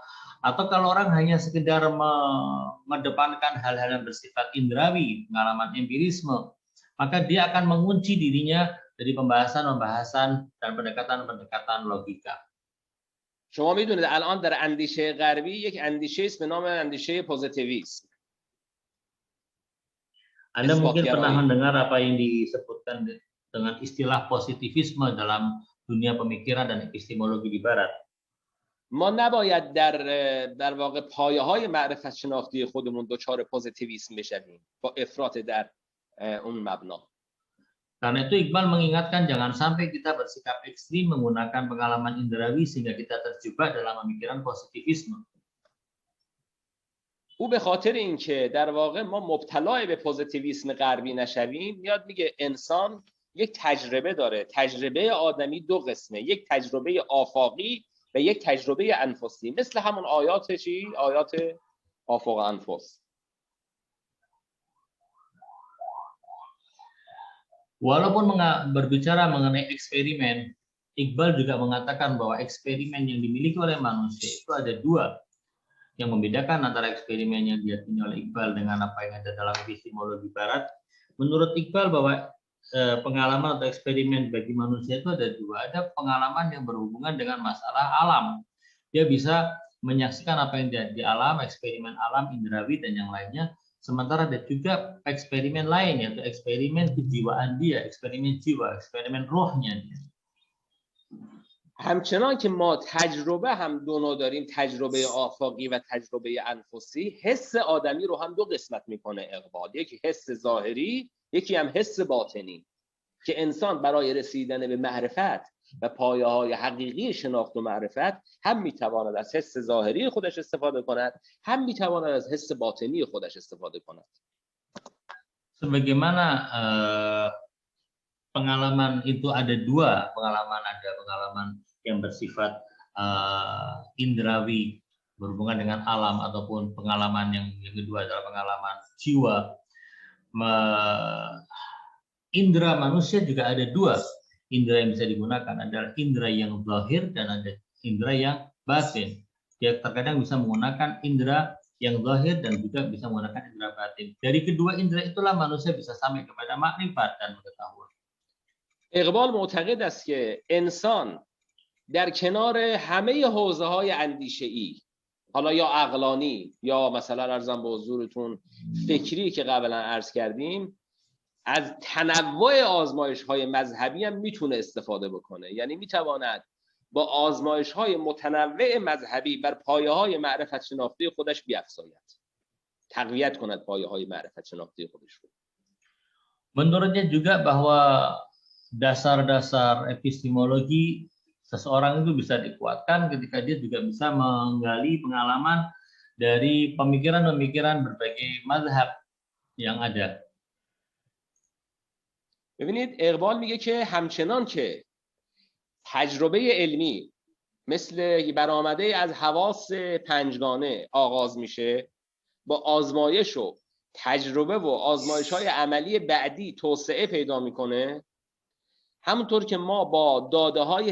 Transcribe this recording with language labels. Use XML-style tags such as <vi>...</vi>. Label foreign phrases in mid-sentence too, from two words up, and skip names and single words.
<id>Atau kalau orang hanya sekedar mengedepankan hal-hal yang bersifat indrawi, pengalaman empirisme, maka dia akan mengunci dirinya dari pembahasan-pembahasan dan pendekatan-pendekatan logika.</id> <fa>شما میدونید الان در اندیشه غربی یک اندیشه است به نام اندیشه پوزیتیویسم.</fa> <id>Anda mungkin pernah mendengar apa yang disebutkan dengan istilah positivisme dalam dunia pemikiran dan epistemologi di barat.</id> <fa>ما نباید در واقع پایه‌های معرفت شناختی خودمون دچار پوزیتیویسم بشویم با افراط در اون مبنا.</fa> <id>Karena itu Iqbal mengingatkan jangan sampai kita bersikap ekstrim menggunakan pengalaman indrawi sehingga kita terjebak dalam pemikiran positivisme.</id> <fa>او به خاطر اینکه در واقع ما مبتلا به پوزیتیویسم غربی نشویم، میاد میگه انسان یک تجربه داره. تجربه آدمی دو قسمه، یک تجربه آفاقی و یک تجربه انفسی، مثل همون آیات آیات آفاق انفس.</fa> <id>Walaupun berbicara mengenai eksperimen, Iqbal juga mengatakan bahwa eksperimen yang dimiliki oleh manusia itu ada dua. Yang membedakan antara eksperimen yang diyakini oleh Iqbal dengan apa yang ada dalam epistemologi barat. Menurut Iqbal bahwa pengalaman atau eksperimen bagi manusia itu ada dua. Ada pengalaman yang berhubungan dengan masalah alam. Dia bisa menyaksikan apa yang di alam, eksperimen alam, indrawi, dan yang lainnya. Sementara ada juga eksperimen lain, yaitu eksperimen kejiwaan dia, eksperimen jiwa, eksperimen rohnya dia.</id> <fa>همچنان که ما تجربه هم دو نوع داریم، تجربه آفاقی و تجربه انفسی، حس آدمی رو هم دو قسمت میکنه اقبال. یکی حس ظاهری، یکی هم حس باطنی، که انسان برای رسیدن به معرفت و پایه‌های حقیقی شناخت و معرفت هم میتواند از حس ظاهری خودش استفاده کند، هم میتواند از حس باطنی خودش استفاده کند.</fa> <id>Sebagaimana pengalaman itu ada dua pengalaman, ada pengalaman yang bersifat indrawi berhubungan dengan alam, ataupun pengalaman yang kedua adalah pengalaman jiwa. Indra manusia juga ada dua indra yang bisa digunakan, adalah indra yang zahir dan ada indra yang batin. Dia terkadang bisa menggunakan indra yang zahir dan juga bisa menggunakan indra batin. Dari kedua indra itulah manusia bisa sampai kepada makrifat dan pengetahuan.</id> <fa>اقبال معتقد است که انسان در کنار همه حوزه‌های اندیشه‌ای، حالا یا عقلانی یا مثلا ارزم به حضورتون فکری که قبلا عرض کردیم، از تنوع آزمایش‌های مذهبی هم میتونه استفاده بکنه. یعنی میتواند با آزمایش‌های متنوع مذهبی بر پایه‌های معرفت شناختی خودش بیفزاید، تقویت کند پایه‌های معرفت شناختی خودش رو.</fa> <id>Menurutnya juga bahwa dasar-dasar epistemologi seseorang itu bisa dikuatkan ketika dia juga bisa menggali pengalaman dari pemikiran-pemikiran berbagai mazhab yang ada.</id> <fa>ببینید اقبال میگه که همچنان که تجربه علمی مثل برآمده از حواس پنجگانه آغاز میشه، با آزمایش و تجربه و آزمایش‌های عملی بعدی توسعه پیدا میکنه، همونطور که ما با داده‌های</fa>